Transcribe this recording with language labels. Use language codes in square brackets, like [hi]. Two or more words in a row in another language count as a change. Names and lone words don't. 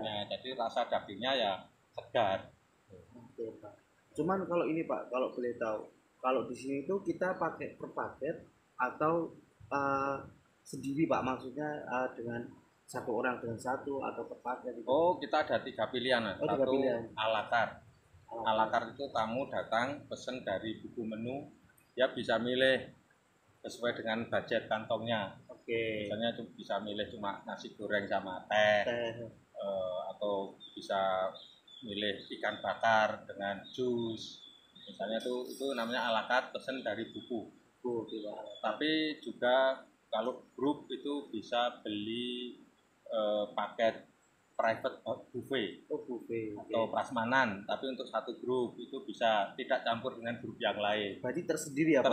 [id] Ya, jadi rasa dagingnya ya segar. Oke Pak. Cuman kalau ini Pak, kalau boleh tahu, kalau di sini itu kita pakai per paket atau sendiri Pak? Maksudnya dengan satu orang dengan satu atau per paket itu? Oh, kita ada 3 pilihan. Satu [fr] a la carte. A la carte [id] itu tamu datang pesen dari buku menu, dia bisa milih sesuai dengan budget kantongnya. Oke. Misalnya bisa milih cuma nasi goreng sama teh. Atau bisa milih ikan bakar dengan jus. Misalnya itu namanya [fr] a la carte, [id] pesen dari buku. Tapi juga kalau grup itu bisa beli paket [en] private buffet [id] atau prasmanan, tapi untuk satu grup itu bisa tidak campur dengan grup yang lain. Berarti tersendiri ya Pak?